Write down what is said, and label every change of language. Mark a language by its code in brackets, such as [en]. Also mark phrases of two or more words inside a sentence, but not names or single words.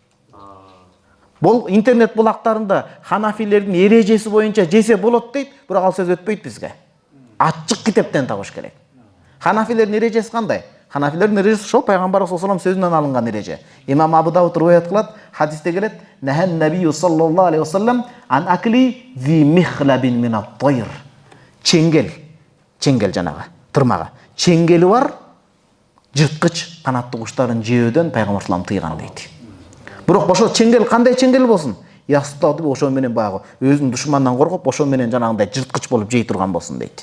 [ky] Бул интернет булактарында ханафилердин эрежеси боюнча жесе болот дейт, бирок ал сөз өтпөйт бизге. Ачык китептен табыш керек. Ханафилердин эрежеси кандай? Ханафилердин эрежеси ошол пайгамбар [ar] صلى الله عليه [ky] сөзүнөн алынган эреже. Имам Абу Дауд риваят кылат, хадисте келет: [ar] "نهى النبي صلى الله عليه وسلم عن أكل ذي مخلب من الطير." [ky] Чеңгел жанагы, тырмага. Чеңгели бар, жырткыч канаттуу куштарын жөөдөн пайгамбар саллаллаху тыйган дейт. Бирок ошо чеңгел кандай чеңгел болсун? Ястады ошо менен багы өзүнүн душмандан коргоп, ошо менен жанагындай жырткыч болуп жей турган болсун дейт.